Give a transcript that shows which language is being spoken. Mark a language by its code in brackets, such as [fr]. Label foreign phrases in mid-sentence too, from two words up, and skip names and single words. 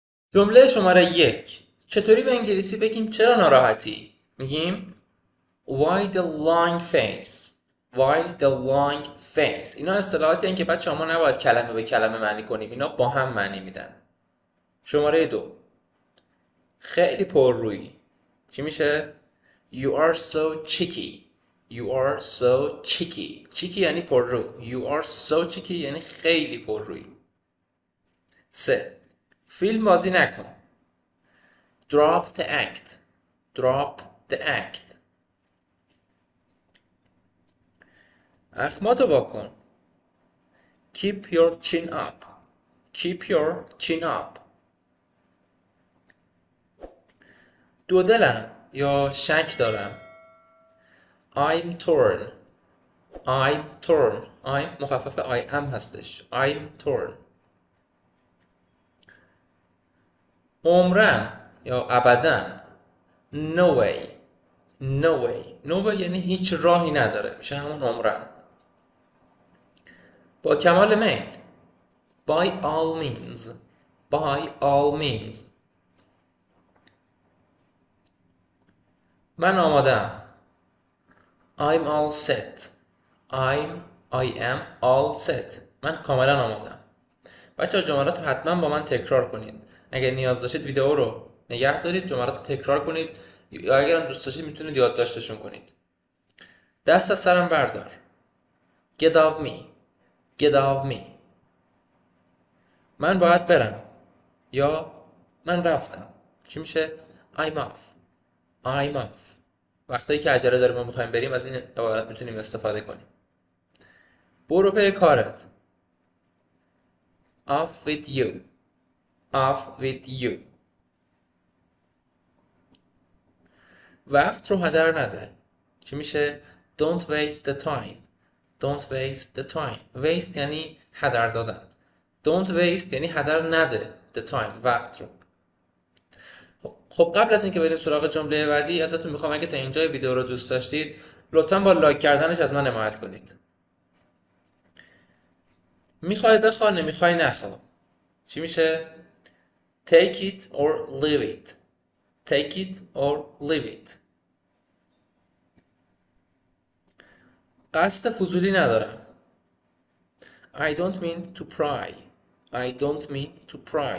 [fa] جمله شماره 1. چطوری به انگلیسی بگیم چرا ناراحتی؟ [en] میگیم Why the long face? Why the long face؟ [fa] اینا اصطلاحاتی هستند که بچه ما نباید کلمه به کلمه معنی کنیم. اینا با هم معنی میدن. شماره 2. خیلی پررویی. چی میشه؟ [en] You are so cheeky. You are so cheeky. cheeky [fa] یعنی پررو. [en] You are so cheeky [fa] یعنی خیلی پررویی. [en] 3. [fa] فیلم بازی نکن. [en] Drop the act. Drop the act. [fa] اخماتو واکن. [en] Keep your chin up. Keep your chin up. [fa] دودلم یا شک دارم. [en] I'm torn. I'm torn. I'm مخفف I am هستش. I'm torn. [fa] عمرن یا ابدن. [en] No way. No way. No way [fa] یعنی هیچ راهی نداره. میشه همون عمرن. با کمال میل. [en] By all means. By all means. [fa] من آمادم. [en] I'm all set. I am all set. [fa] من کاملا آمادم. بچه جملات رو حتما با من تکرار کنید. اگر نیاز داشتید ویدیو رو نگه دارید، جملات رو تکرار کنید، یا اگرم دوست داشتید میتونید یادداشتشون کنید. دست از سرم بردار. [en] Get off me. Get off me. [fa] من باید برم. یا من رفتم. چی میشه؟ [en] I'm off. I'm off. [fa] وقتی که عجله داریم و میخوایم بریم از این عبارت میتونیم استفاده کنیم. برو پی کارت. [en] Off with you. Off with you. [fa] وقت رو هدر نده. چی میشه؟ [en] Don't waste the time. Don't waste the time. [fa] Waste یعنی هدر دادن. [en] Don't waste [fa] یعنی هدر نده [en] the time. [fa] وقت رو. خب قبل از اینکه بریم سراغ جمله بعدی ازتون میخوام اگه تا اینجای ویدیو رو دوست داشتید لطفاً با لایک کردنش از من حمایت کنید. میخوای بخوا نمیخوای نخوا. چی میشه؟ [en] Take it or leave it. Take it or leave it. [fa] قصد فضولی ندارم. [en] I don't mean to pry. I don't mean to pry.